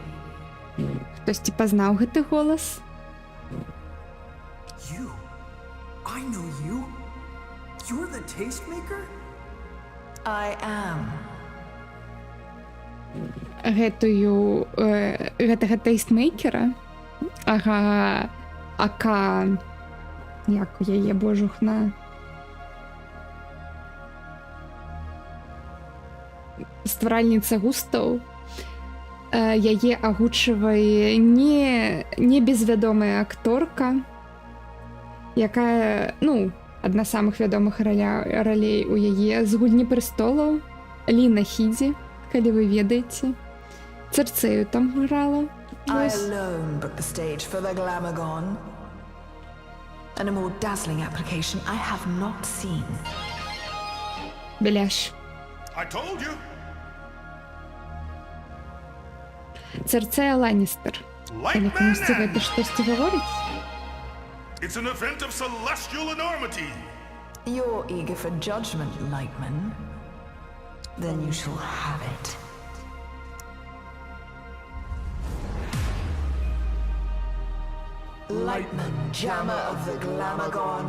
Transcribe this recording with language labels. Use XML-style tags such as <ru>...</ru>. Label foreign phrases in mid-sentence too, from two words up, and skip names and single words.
<be>Хтось пазнаў гэты голас?</be> <en>You? I know you. You're the tastemaker? I am.</en> <be>Гэтага тейстмейкера? Ага, ака... Як у яе божухна? Стваральніца густаў. Яе агучвае не безвядомая акторка, якая, ну, адна з самых вядомых ролей у яе з гульні престолаў, Ліна Хідзі, калі вы ведаеце. Церцею там грала.</be> <en>I alone booked the stage for the Glamagorn. And a more dazzling application I have not seen.</en> <be>Беляш.</be> <en>I told you.</en> <be>Церцея Ланністер. Калі камусьці гэта штосьці гаворыць?</be> <en>It's an event of celestial enormity. You're eager for judgment, Lightman. Then you shall have it. Lightman, jammer of the Glamagorn.</en>